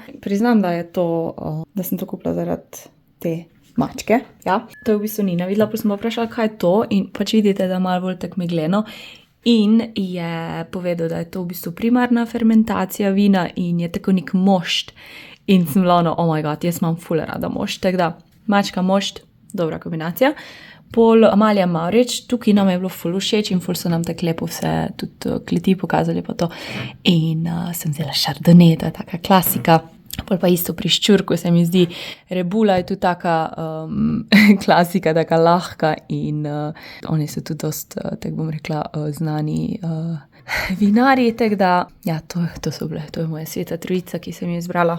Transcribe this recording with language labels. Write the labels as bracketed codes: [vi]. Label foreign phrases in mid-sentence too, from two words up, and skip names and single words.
[sl] Priznam, da je to, da sem to kupila zaradi te mačke, ja. To je v bistvu Nina videla, pa sem vprašala, kaj je to in pač vidite, da je malo bolj tako megleno in je povedal, da je to v bistvu primarna fermentacija vina in je tako nek mošt in sem bila ono, [en] oh my god, [sl] jaz imam ful rada mošt, tako da mačka, mošt, dobra kombinacija. Pol Amalija Mavrič, tukaj nam je bilo ful všeč in ful so nam tako lepo vse tudi kleti pokazali pa to in sem vzela Chardonnay, to je taka klasika. Pol pa isto pri ščurku se mi zdi, rebula je tudi taka klasika, taka lahka in oni so tudi dost, tako bom rekla, znani vinarji, tako da, ja, to so bile, to je moja sveta trojica, ki sem jo izbrala.